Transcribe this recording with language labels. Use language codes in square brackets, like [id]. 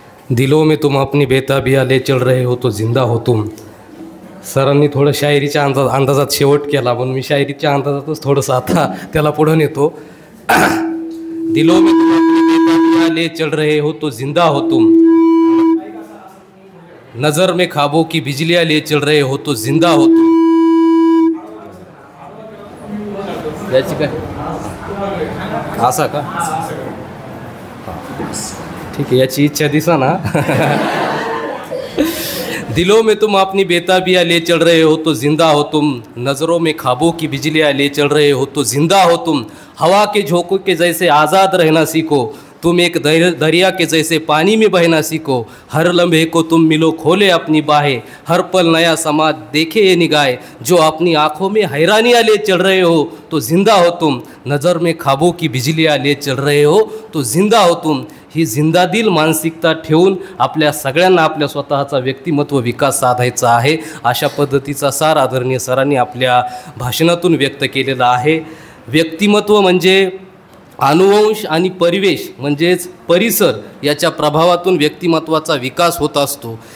[hi] दिलों में तुम अपनी बेताबिया ले चल रहे हो तो जिंदा हो तुम. [mr] सरांनी थोडं शायरीच्या अंदाजात शेवट केला, पण मी शायरीच्या अंदाजातच थोडंसं आता त्याला पुढं नेतो. [hi] दिलों में तुम अपनी बेताबिया ले चल रहे हो तो जिंदा हो तुम, नजर में ख्वाबों की बिजलियां ले चल रहे हो तो जिंदा हो तुम. [mr] याची काय असा का, ठीक आहे, याची इच्छा दिसा ना. [hi] दिलों में तुम अपनी बेताबिया ले चल रहे हो तो जिंदा हो तुम, नज़रों में ख्वाबों की बिजलियाँ ले चल रहे हो तो जिंदा हो तुम. हवा के झोंकों के जैसे आज़ाद रहना सीखो, तुम एक दरिया के जैसे पानी में बहना सीखो. हर लम्हे को तुम मिलो खोले अपनी बाहें, हर पल नया समाज देखे ये निगाहें. जो अपनी आँखों में हैरानियाँ ले चल रहे हो तो जिंदा हो तुम, नज़र में ख्वाबों की बिजलियाँ ले चल रहे हो तो जिंदा हो तुम. [mr] ही जिंदादिल मानसिकता ठेवून आपल्या सगळ्यांना आपल्या स्वतःचा व्यक्तिमत्व विकास साधायचा आहे. अशा पद्धतीचा सार आदरणीय सरांनी आपल्या भाषणातून व्यक्त केलेला आहे. व्यक्तिमत्व म्हणजे अनुवंश आणि परिवेश म्हणजेच परिसर याच्या प्रभावातून व्यक्तिमत्वाचा विकास होत असतो.